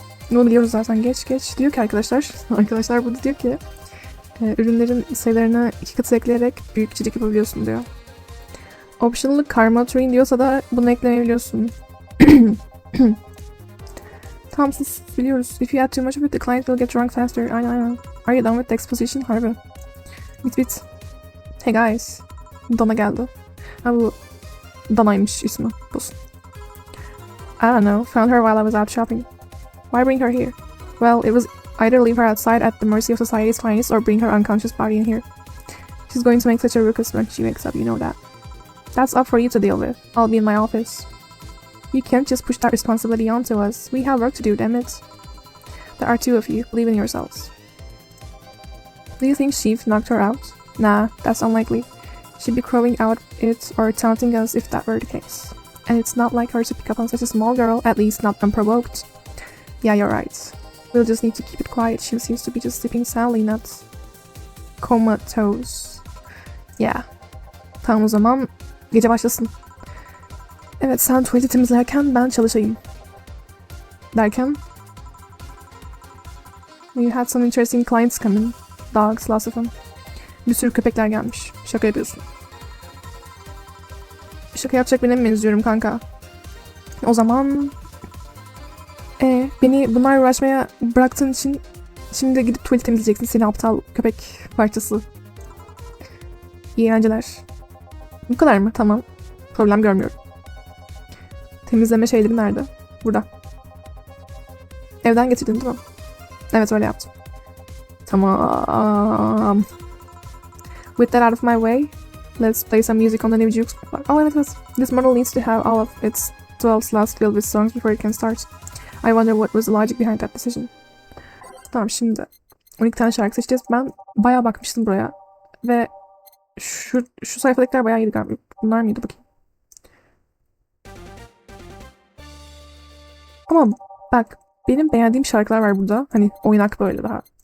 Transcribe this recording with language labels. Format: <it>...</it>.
<tr>Bunu biliyoruz zaten. Geç. Diyor ki arkadaşlar burada diyor ki ürünlerin sayılarını 2 katı ekleyerek büyükçilik yapabiliyorsun diyor. Optional karma train diyorsa da bunu eklemeyebiliyorsun. Tamam sus biliyoruz.</tr> <en>If you add too much of it, the client will get drunk faster.</en> <tr>Aynen.</tr> <en>Are you done with the exposition?</en> <tr>Harbi. Bit.</tr> <en>Hey guys.</en> <tr>Dana geldi. Ha bu Dana'ymış ismi. Bulsun.</tr> <en>I don't know. Found her while I was out shopping. Why bring her here? Well, it was either leave her outside at the mercy of society's finest or bring her unconscious body in here. She's going to make such a ruckus when she wakes up, you know that. That's up for you to deal with. I'll be in my office. You can't just push that responsibility onto us. We have work to do, damn it. There are 2 of you. Believe in yourselves. Do you think Sheaf knocked her out? Nah, that's unlikely. She'd be crowing out it or taunting us if that were the case. And it's not like her to pick up on such a small girl, at least not unprovoked. Yeah, you're right. We'll just need to keep it quiet. She seems to be just sleeping soundly, not comatose. Yeah.</en> <tr>Tamam o zaman gece başlasın. Evet sen tuvaleti temizlerken ben çalışayım. Derken</tr> <en>We had some interesting clients come in. Dogs, lots of them.</en> <tr>Bir sürü köpekler gelmiş. Şaka yapıyorsun. Şaka yapacak birine mi benziyorum kanka? O zaman beni bunlarla uğraşmaya bıraktığın için şimdi gidip tuvalet temizleyeceksin seni aptal köpek parçası. İyi eğlenceler. Bu kadar mı? Tamam. Problem görmüyorum. Temizleme şeyleri nerede? Burada. Evden getirdin değil mi? Evet öyle yaptım. Tamam.</tr> <en>With that out of my way, let's play some music on the new jukebox.</en> <tr>Oh, evet.</tr> <en>This model needs to have all of its 12 slots filled with songs before it can start. I wonder what was the logic behind that decision.</en> <tr>Tamam şimdi 12 tane şarkı seçeceğiz. Ben bayağı bakmıştım buraya. Ve şu sayfadakiler bayağı iyiydi galiba. Bunlar mıydı bakayım. Ama bak benim beğendiğim şarkılar var burada. Hani oynak böyle daha.</tr>